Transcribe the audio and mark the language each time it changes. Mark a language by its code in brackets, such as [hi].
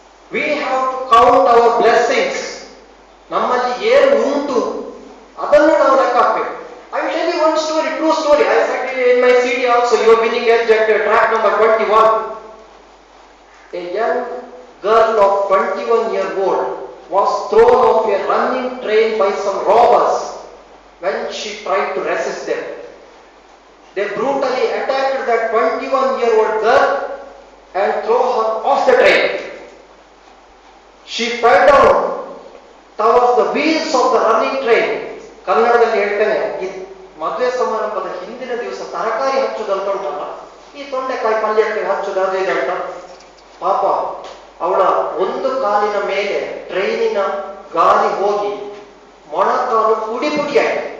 [en] We have to count our blessings. [kn] ನಮ್ಮಲ್ಲಿ ಏನು ಉಂಟು ಅದನ್ನು ನಾವು ಲೆಕ್ಕ ಹಾಕಬೇಕು. [en] I will tell you one story, true story. I said in my CD also, you are winning edge at track number 21. A young girl of 21-year-old was thrown off a running train by some robbers when she tried to resist them. They brutally attacked that 21-year-old girl and threw her off the train. She fell down towards the wheels of the running train. [kn] ಕನ್ನಡದಲ್ಲಿ ಹೇಳ್ತೇನೆ, ಈ ಮದುವೆ ಸಮಾರಂಭದ ಹಿಂದಿನ ದಿವಸ ತರಕಾರಿ ಹಚ್ಚುದಂತ ಉಂಟಲ್ಲ, ಈ ತೊಂಡೆಕಾಯಿ ಪಲ್ಯಕ್ಕೆ ಹಚ್ಚುದು ಅದು ಇದಂತ. ಪಾಪ ಅವಳ ಒಂದು ಕಾಲಿನ ಮೇಲೆ ಟ್ರೈನಿನ ಗಾಳಿ ಹೋಗಿ ಮೊಣಕಾಲು ಪುಡಿ ಪುಡಿ ಆಯ್ತು.